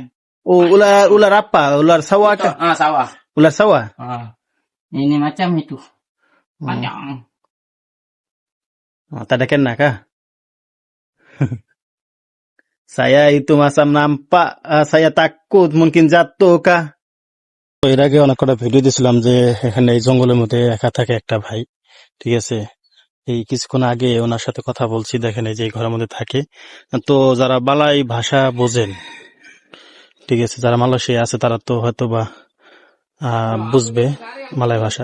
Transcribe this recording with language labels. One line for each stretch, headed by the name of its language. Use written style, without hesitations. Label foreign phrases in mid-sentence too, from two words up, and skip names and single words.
Malay: Oh, ular apa? Ular sawah kah? Sawah. Ular sawah? Ini macam itu. Panjang. Oh, tak ada kena kah? Saya itu masa nampak, saya takut mungkin jatuh kah?
Bangla: এর আগে অনেক কটা ভিডিও দিছিলাম যে এখানে এই জঙ্গলের মধ্যে একা থাকে একটা ভাই, ঠিক আছে। এই কিছুক্ষণ আগে ওনার সাথে কথা বলছি, দেখেন এই যে এই ঘরের মধ্যে থাকে। তো যারা মালয় ভাষা বোঝেন, ঠিক আছে, যারা মালয়েশিয়া আছে তারা তো হয়তোবা বুঝবে মালয় ভাষা।